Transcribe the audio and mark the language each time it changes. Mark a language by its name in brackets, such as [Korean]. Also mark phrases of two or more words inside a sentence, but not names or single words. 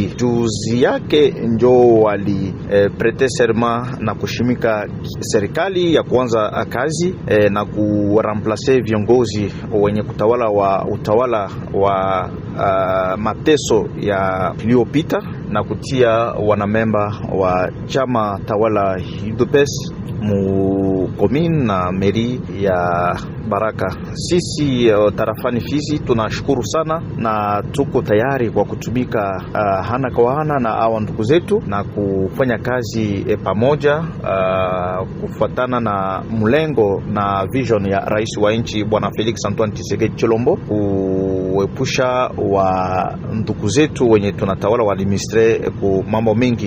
[Swahili] Juzi yake njo wali [French] prete serment [Swahili] na kushimika serikali ya kuanza kazi na kuramplace viongozi wenye utawala wa mateso ya iliyopita na kutia wanamemba wa chama tawala UDPS mu komine na meri ya Baraka. Sisi tarafani Fizi tunashukuru sana na tuko tayari kwa kutumika hana kwa hana na hawa ndugu zetu na kufanya kazi pamoja, kufuatana na mlengo na vision ya rais wa nchi Bwana Felix Antoine Tshisekedi Tshilombo, kuepusha wa ndugu zetu wenye tunatawala wa administre ku mambo mengi.